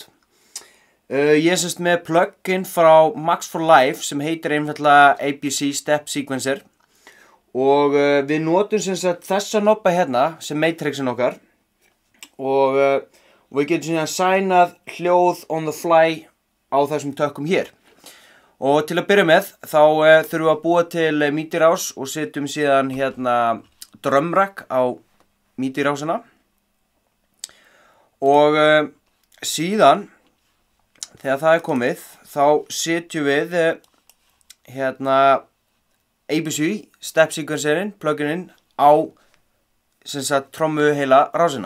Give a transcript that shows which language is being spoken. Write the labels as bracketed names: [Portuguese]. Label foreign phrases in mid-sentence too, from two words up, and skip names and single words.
[Icelandic] Ég er semst með plugin frá Max for Life sem heitir einfallega APC step sequencer og við notum semst þessa noppa hérna sem matrixin okkar og við getum síðan sænað hljóð [English] on the fly [Icelandic] á þessum tökkum hér. Og til að byrja með þá þurfum við að búa til MIDI-rás og setjum síðan hérna drumrack á MIDI-rásina og síðan þegar það er komið þá setjum við hérna APC step sequencerinn, plugininn á sem sagt trommu heila rásina.